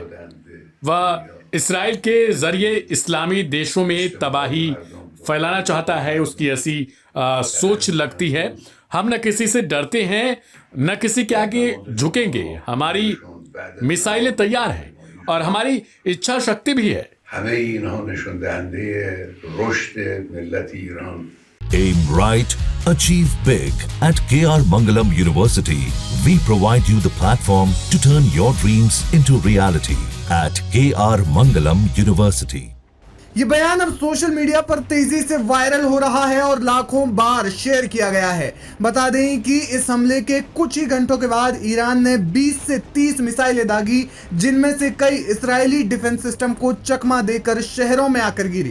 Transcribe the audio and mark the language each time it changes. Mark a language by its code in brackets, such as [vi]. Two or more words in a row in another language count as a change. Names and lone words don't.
[hi] वह इसराइल के जरिए इस्लामी देशों में तबाही फैलाना चाहता है। उसकी ऐसी सोच लगती है। हम न किसी से डरते हैं न किसी के आगे झुकेंगे। हमारी मिसाइलें तैयार हैं और हमारी इच्छा शक्ति भी है। [fa] همه اینها نشون دهنده رشد ملت ایران. [en] Aim right, achieve big. At KR Mangalam University, we provide you the platform to turn your dreams into reality. At KR Mangalam University. [hi] ये बयान अब [en] social media [hi] पर तेजी से वायरल हो रहा है और लाखों बार शेयर किया गया है। बता दें कि इस हमले के कुछ ही घंटों के बाद ईरान ने 20 से 30 मिसाइलें दागी, जिनमें से कई इजरायली [en] defense system [hi] को चकमा देकर शहरों में आकर गिरी।